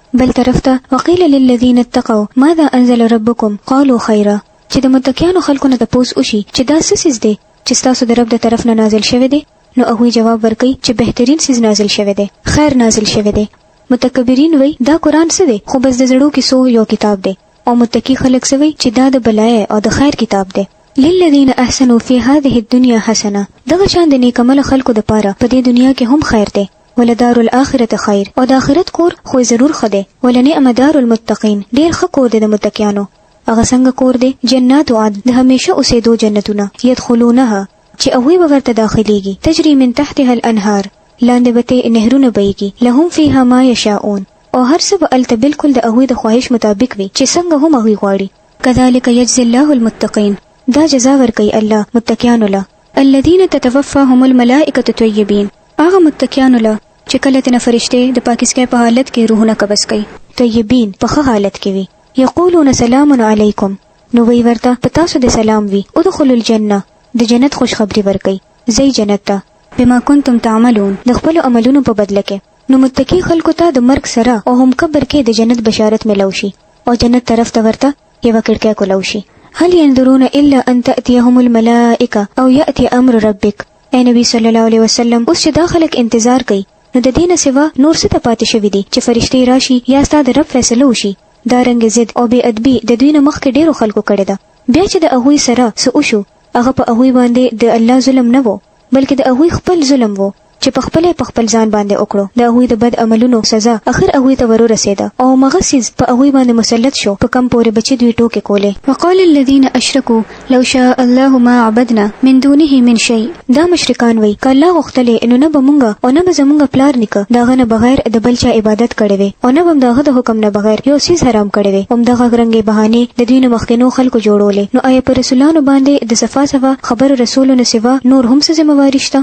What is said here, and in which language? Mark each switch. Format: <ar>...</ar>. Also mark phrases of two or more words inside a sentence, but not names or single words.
<ps>بل طرف ته</ps> <ar>وقیل للذین اتقوا ماذا انزل ربکم قالوا خیرا،</ar> <ps>چې د متقینو خلکو نه تپوس وشي چې دا څه څیز دی چې تاسو د رب د طرف نه نازل شوی دی، نو هغوی جواب ورکوي چې بهترین څیز نازل شوی دی، خیر نازل شوی دی. متکبرین وای دا قرآن څه دی، خو بس د زړو کیسو یو کتاب دی. او متقی خلک څه وای چې دا د بلای او د خیر کتاب دی.</ps> <ar>للذین احسنوا فی هذه الدنیا حسنه،</ar> <ps>دغه شان د نیکمل خلکو د پاره په دې دنیا کې هم خیر دی.</ps> <ar>ولدار الاخرته خیر،</ar> <ps>او د آخرت کور خو ضرور ښه دی.</ps> <ar>ولنعم دار المتقین،</ar> <ps>ډیر ښه کور دی د متقیانو. هغه څنګه کور دی؟</ps> <ar>جنات عدن،</ar> <ps>د همیشه اوسېدو جنتونه، يدخلونها چې هغوی به ورته داخليږي،</ps> <ar>تجري من تحتها الانهار،</ar> <ps>لاندې به ته نهرونه بهیږي،</ps> <ar>لهم فیها ما یشاءون،</ar> <ps>او هر څه به هلته بالکل د هغوی د خواهش مطابق وي چې څنګه هم هغوی غواړي.</ps> <ar>کذلک یجزي الله المتقین،</ar> <ps>دا جزا ورکوي الله متقیانو له.</ps> <ar>الذین تتوفاهم الملائکة طیبین،</ar> <ps>هغه متقیانو له چې کله تنه فرشتې د پاکیزګۍ په حالت کې روحونه قبض کوي، طیبین په ښه حالت کې وي.</ps> <ar>یقولون سلام علیکم،</ar> <ps>نو وی ورته په تاسو د سلام وي.</ps> <ar>ادخلوا الجنه،</ar> <ps>د جنت خوشخبری ورکوي، ځئ جنت ته.</ps> <ar>بما کنتم تعملون،</ar> <ps>د خپلو عملونو په بدله کې. نو متقی خلکو ته د مرګ سره او هم قبر کې د جنت بشارت ملو شي، او جنت طرف ته ورته یوه کړکۍ کولو شي.</ps> <ar>هل ينظرون الا ان تأتيهم الملائکه او یأتی امر ربک.</ar> <ps>اے نبی</ps> <ar>صلی الله علیه وسلم،</ar> <ps>اوس چې دا خلک انتظار کوي، نو د دې نه سوا نور څه ته پاتې شوي دي چې فرشتې راشي یا ستا د رب فیصله وشي. دا رنګ ضد او بې ادبي د دوی نه مخکې ډېرو خلکو کړې ده. بیا چې د هغوی سره څه وشو، هغه په هغوی باندې د الله ظلم نه و، بلکې د هغوی خپل ظلم و چې په خپل ځان باندې وکړو. د هغوی د بد عملونو سزا اخر هغوی ته ورسېده، او مغه څیز په هغوی باندې مسلط شو په کم پورې بچي دوی ټوکې کولې.</ps> <ar>وقال الذين اشركوا لو شاء الله ما عبدنا من دونه من شيء،</ar> <ps>دا مشرکان وای ک الله غوښتلې نو نه به مونږه او نه به زمونږ پلار نیکه داغه نه بغیر د بل چا عبادت کړې وي، او نه به داغه د حکم نه بغیر یو څیز حرام کړې وي. هم دغه رنګې بهانې د دوی نه مخکینو خلکو جوړولې. نو آیا پر رسولانو باندې د صفا خبر رسولونو سوا نور هم څه ذمہواری شته؟</ps>